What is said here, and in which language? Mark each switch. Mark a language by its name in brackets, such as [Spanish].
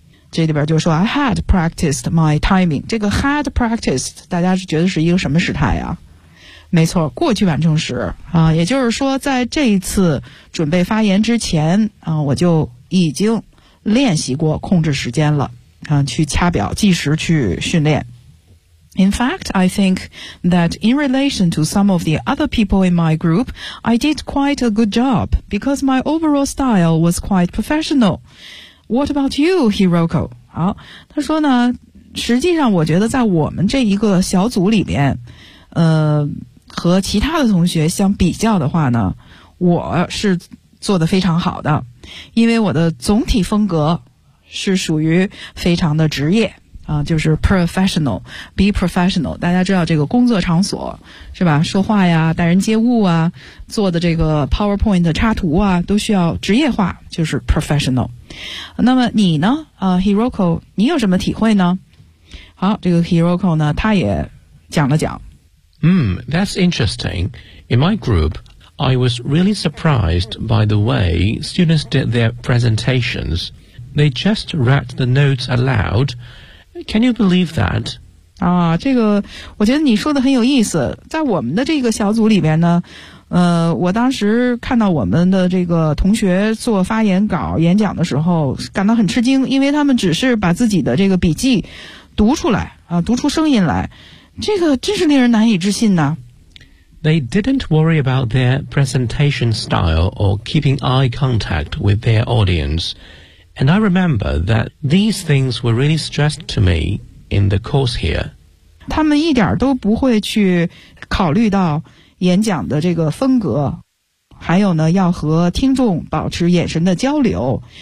[Chinese] 这里边就说 [English] I had practiced my timing， [Chinese] 这个 had practiced 大家是觉得是一个什么时态啊？没错，过去完成时也就是说在这一次准备发言之前我就已经练习过控制时间了去掐表计时去训练。 [English] In fact, I think that in relation to some of the other people in my group, I did quite a good job because my overall style was quite professional. What about you, Hiroko? [Chinese] 好，他说呢，实际上我觉得在我们这一个小组里面，和其他的同学相比较的话呢，我是做得非常好的，因为我的总体风格是属于非常的职业就是 professional, [English] be professional, [Chinese] 大家知道这个工作场所是吧，说话呀，待人接物啊，做的这个 PowerPoint 插图啊，都需要职业化，就是 professional。那么你呢Hiroko, 你有什么体会呢？好，这个 Hiroko 呢他也讲了讲。 [English] That's interesting. In my group, I was really surprised by the way students did their presentations. They just read the notes aloud. Can you believe that? [Chinese] 这个我觉得你说的很有意思。在我们的这个小组里边呢，我当时看到我们的这个同学做发言稿演讲的时候感到很吃惊，因为他们只是把自己的这个笔记读出来读出声音来。这个真是令人难以置信呢。 [English] They didn't worry about their presentation style or keeping eye contact with their audience. And I remember that these things were really stressed to me in the course here. [Chinese] 他们一点都不会去考虑到演讲的这个风格，还有呢，要和听众保持眼神的交流。